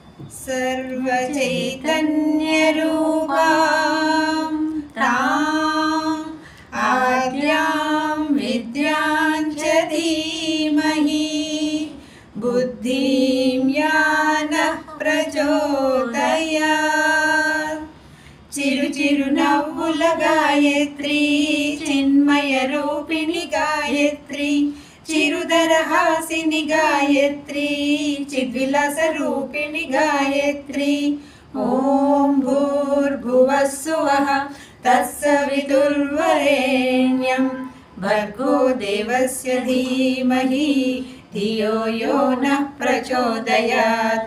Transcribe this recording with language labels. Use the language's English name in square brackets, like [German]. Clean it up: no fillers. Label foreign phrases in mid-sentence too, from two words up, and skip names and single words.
[Sanskrit] सर्वचैतन्यरूपां ताम् आद्यां विद्यां च धीमहि बुद्धिं यानः प्रचोदयात्। [Telugu] చిరు చిరు నవ్వుల గాయత్రి చిన్మయ రూపిణి గాయత్రి చిరుదర హాసిని గాయత్రి చిద్విలాస రూపిణి గాయత్రి [Sanskrit] ఓం భూర్భువః స్సువః తత్సవితుర్వరేణ్యం భర్గో దేవస్య ధీమహి ధియో యో నః ప్రచోదయాత్।